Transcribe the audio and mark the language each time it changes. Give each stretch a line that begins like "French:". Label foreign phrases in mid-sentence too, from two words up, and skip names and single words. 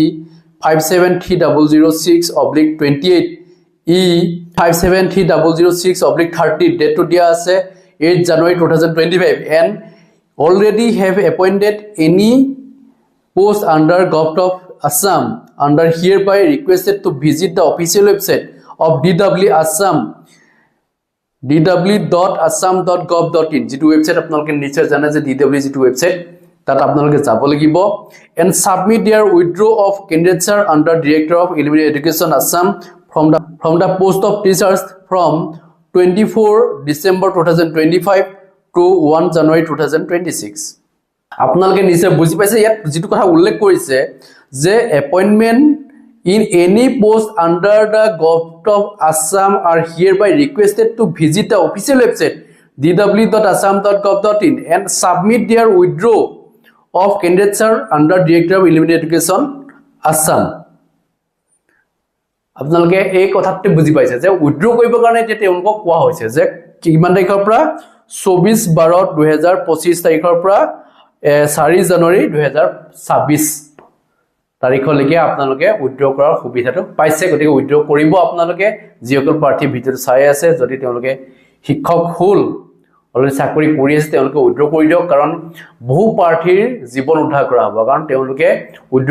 English: E573006/28 E573006/30 date
Assamese: তো দিয়া আছে
English: 8 January 2025 and already have appointed any post under Govt of Assam under hereby requested to visit the official website of DW Assam
Assamese: dw.assam.gov.in যেটো ওয়েবসাইট আপোনালোকে নিশ্চয় জানে যে DW যেটো ওয়েবসাইট তাত আপোনালোকে যাব লাগিব
English: and submit their withdrawal of candidature under Director of Elementary Education Assam from the post of teachers from 24 December 2025 to 1 January 2026
Assamese: আপোনালোকে নিশ্চয় বুজি পাইছে ইয়াত যেটো কথা উল্লেখ কৰিছে যে
English: appointment in any post under the Govt of Assam are hereby requested to visit the official website dw.assam.gov.in and submit their withdrawal of candidature under Director of Elementary Education Assam
Assamese: আপোনালোকে এই কথাটো বুজি পাইছে যে উইথড্ৰ কৰিবৰ কাৰণে যে তেওঁলোকক কোৱা হৈছে যে কিমান তাৰিখৰ পৰা 24/12/2025 তাৰিখৰ পৰা 4 জানুৱাৰী 2026 তাৰিখলৈকে আপোনালোকে উইথড্ৰ কৰাৰ সুবিধাটো পাইছে গতিকে উইথড্ৰ কৰিব আপোনালোকে যিসকল পাৰ্টি ভিডিওটো চাই আছে যদি তেওঁলোকে শিক্ষক হল অলৰেডি চাকৰি কৰি আছে তেওঁলোকে উইথড্ৰ কৰি দিয়ক কাৰণ বহু পাৰ্টিৰ জীৱন উদ্ধাৰ কৰা হ'ব কাৰণ তেওঁলোকে উইথড্ৰ